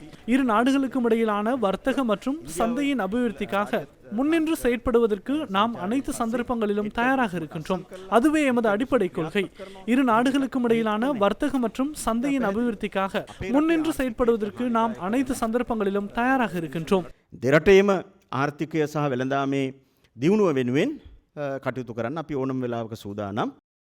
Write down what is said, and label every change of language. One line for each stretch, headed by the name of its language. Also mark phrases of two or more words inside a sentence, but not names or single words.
Tamil: இரு நாடுகளுக்கும் இடையிலான வர்த்தக மற்றும் சந்தையின் அபிவிருத்திக்காக முன்னின்று செயற்படுவதற்கு நாம் அனைத்து சந்தர்ப்பங்களிலும் தயாராக இருக்கின்றோம். அதுவே எமது அடிப்படை கொள்கை. இரு நாடுகளுக்கும் இடையிலான வர்த்தக மற்றும் சந்தையின் அபிவிருத்திக்காக முன்னின்று செயற்படுவதற்கு நாம் அனைத்து சந்தர்ப்பங்களிலும் தயாராக இருக்கின்றோம்.
Sinhala: දෙරටේම ආර්ථිකය සහ වෙළඳාමේ දියුණුව වෙනුවෙන් කටයුතු කරන්න අපි ඕනම වෙලාවක සූදානම්.